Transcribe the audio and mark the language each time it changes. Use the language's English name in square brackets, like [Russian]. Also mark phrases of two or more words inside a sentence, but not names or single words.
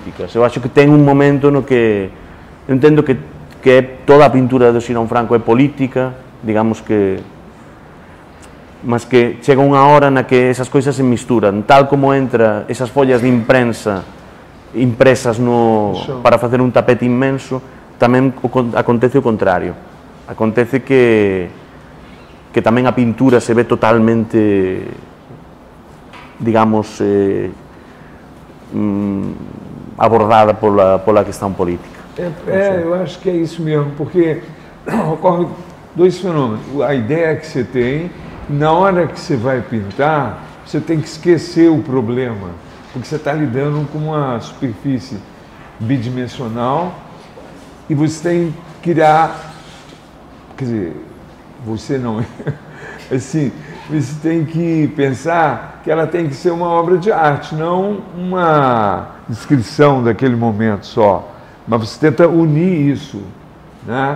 [Galician] Eu acho que ten un momento no que eu entendo que toda a pintura do Sirón Franco é política, digamos que, mas que chega unha hora na que esas coisas se misturan, tal como entra esas follas de imprensa impresas para facer un tapete inmenso, tamén acontece o contrario. Acontece que tamén a pintura se ve totalmente, digamos, abordada pola questão política. [Portuguese] Eu acho que é isso mesmo, porque ocorre dois fenômenos. A ideia que você tem, na hora que você vai pintar, você tem que esquecer o problema, porque você está lidando com uma superfície bidimensional e você tem que criar, quer dizer, você não, assim, você tem que pensar que ela tem que ser uma obra de arte, não uma descrição daquele momento só, mas você tenta unir isso, né?